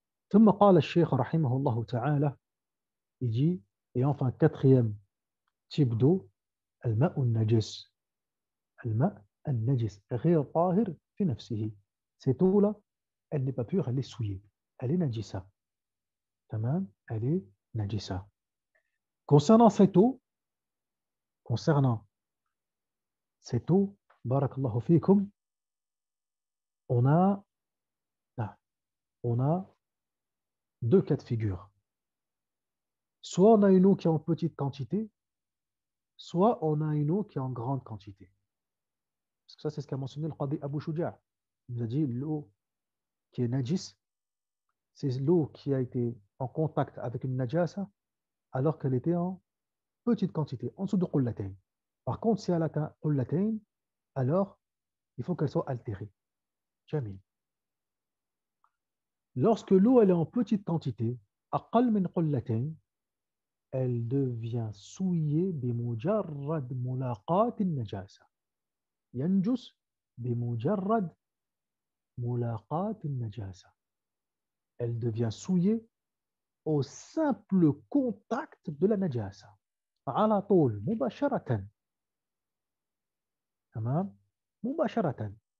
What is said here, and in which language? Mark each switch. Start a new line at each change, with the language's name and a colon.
Arabic: ثم قال الشيخ رحمه الله تعالى,
French: il dit, et enfin quatrième type d'eau,
Arabic: الماء النجس. الماء النجس غير طاهر في نفسه.
French: Cette eau-là, elle n'est pas pure, elle est souillée. Elle est najisa. Tamam, elle est najisa. Concernant cette eau, concernant cette eau,
Arabic: barakallahu fikum,
French: on a, là, on a deux cas de figure. Soit on a une eau qui est en petite quantité, soit on a une eau qui est en grande quantité. Parce que ça, c'est ce qu'a mentionné le Qadi Abu Shuja'. Il nous a dit l'eau qui est najis, c'est l'eau qui a été en contact avec une najasa alors qu'elle était en petite quantité, en dessous de qullatayn. Par contre, si elle atteint qullatayn, alors il faut qu'elle soit altérée. Jamil. Lorsque l'eau elle est en petite quantité,
Arabic: aqal min qullatayn,
French: elle devient souillée
Arabic: بمجرد ملاقاة النجاسة. ينجس بمجرد ملاقاة النجاسة.
French: Elle devient souillée au simple contact de la najasa.
Arabic: على طول مباشرة. تمام؟ مباشرة.